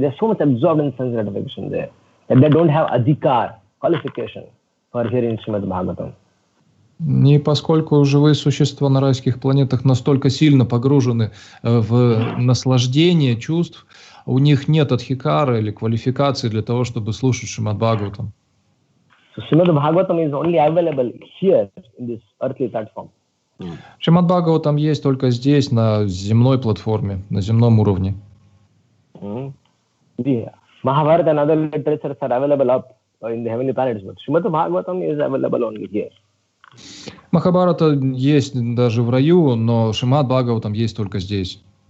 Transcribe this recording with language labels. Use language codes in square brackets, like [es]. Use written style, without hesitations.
[en] They're so much absorbed in sense gratification there that they don't have adhikar, qualification for hearing Shrimad-Bhagavatam. [ru] И поскольку живые существа на райских планетах настолько сильно погружены в наслаждение чувств, у них нет адхикара или квалификации для того, чтобы слушать Шримад-Бхагаватам. [en] So Shrimad-Bhagavatam is only available here in this earthly platform. [ru] Шримад-Бхагаватам есть только здесь, на земной платформе, на земном уровне. [en] Yeah. Mahabharata and other literatures are available up in the heavenly planets, but Shrimad-Bhagavatam is available only here. [ru] Махабхарата есть даже в раю, но Шримад-Бхагаватам есть только здесь.